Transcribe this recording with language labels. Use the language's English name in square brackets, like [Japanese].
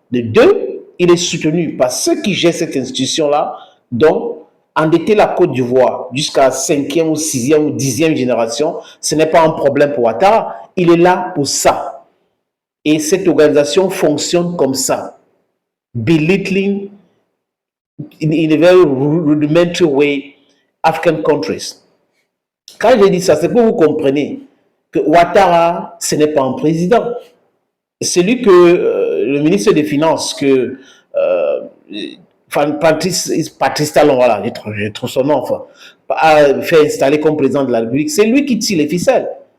[French] De deux, il est soutenu par ceux qui gèrent cette institution-là. Donc, endetter la Côte d'Ivoire jusqu'à 5e ou 6e ou 10e génération, ce n'est pas un problème pour Ouattara. Il est là pour ça. Et cette organisation fonctionne comme ça. [English] Belittling in a very rudimentary way African countries. [French] Quand je dis ça, c'est pour que vous compreniez que Ouattara, ce n'est pas un président. Celui que le ministre des Finances, que Patrice Talon, voilà, je trouve son nom, enfin, a fait installer comme président de la République, c'est lui qui tire les ficelles.